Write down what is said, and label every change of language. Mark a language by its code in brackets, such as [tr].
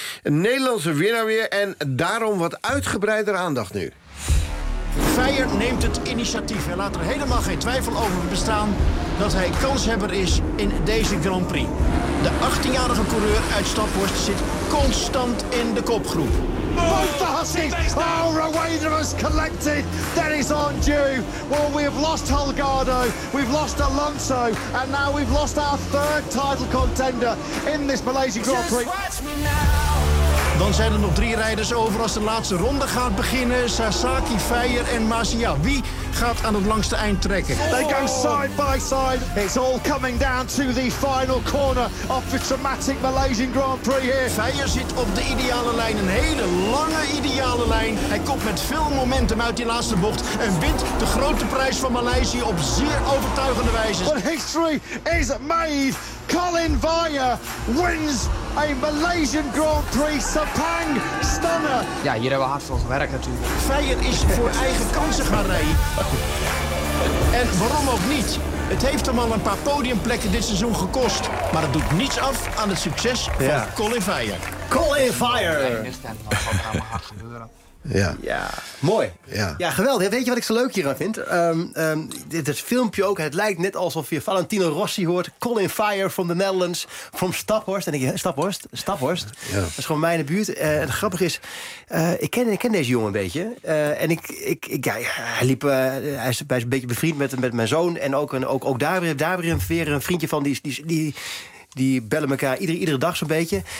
[nl] Een Nederlandse winnaar weer en daarom wat uitgebreider aandacht nu. Freyer neemt het initiatief. Hij laat er helemaal geen twijfel over bestaan dat hij kanshebber is in deze Grand Prix. De 18-jarige coureur uit Staphorst zit constant in de kopgroep. Fantastisch! [en] Oh, Rowena has collected. Dennis Arndt-Due. Well, we have lost Holgado. We've lost Alonso. And now we've lost our third title contender in this Malaysia Grand Prix. [nl] Dan zijn er nog drie rijders over als de laatste ronde gaat beginnen. Sasaki, Veyer en Masia. Wie gaat aan het langste eind trekken? [en] They go side by side. It's all coming down to the final corner of the dramatic Malaysian Grand Prix here. [nl] Veyer zit op de ideale lijn. Een hele lange ideale lijn. Hij komt met veel momentum uit die laatste bocht. En wint de grote prijs van Maleisië op zeer overtuigende wijze. [en] But history is made. Colin Veyer wins a Malaysian Grand Prix Sepang Stunner. [nl] Ja, hier hebben we hard voor gewerkt natuurlijk. Veyer is voor eigen kansen gaan rijden. En waarom ook niet? Het heeft hem al een paar podiumplekken dit seizoen gekost. Maar het doet niets af aan het succes van Colin Veyer. Colin Veyer! Ja. Ja, mooi. Ja. Ja, geweldig. Weet je wat ik zo leuk hier aan vind? Dit filmpje ook, het lijkt net alsof je Valentino Rossi hoort. [en] Colin Veyer from the Netherlands, from Staphorst. [nl] En ik denk, Staphorst. Ja. Dat is gewoon mijn buurt. Het grappige is, ik ken deze jongen een beetje. Hij is een beetje bevriend met mijn zoon. En ook daar weer een vriendje van die bellen elkaar iedere dag zo'n beetje.